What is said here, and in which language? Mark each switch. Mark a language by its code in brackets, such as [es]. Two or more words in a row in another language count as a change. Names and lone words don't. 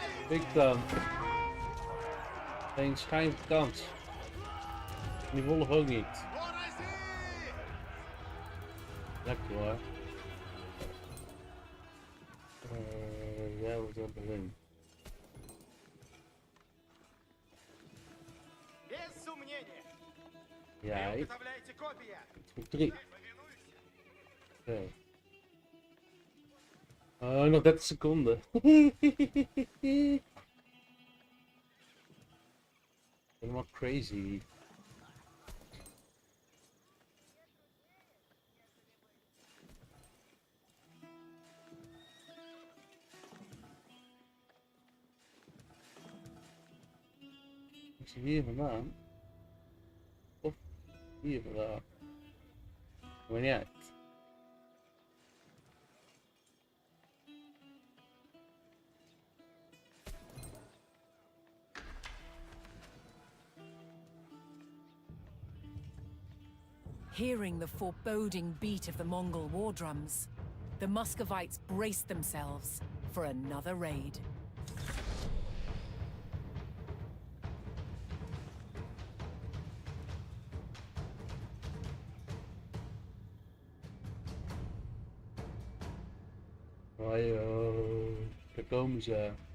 [nl] Ik dan. Geen schijn van kans. Die wolf ook niet. Lekker hoor. Jij wordt wel erin. [ru] Без сомнения. [nl] Jij. [ru] Приготовляйте копия. [nl] Voor 3. Oké. Oh, nog 30 seconden. Helemaal crazy. Is hij hier vandaan? Of hier vandaan? Maar niet uit. [en] Hearing the foreboding beat of the Mongol war drums, the Muscovites braced themselves for another raid. [nl] Hallo, daar komen ze.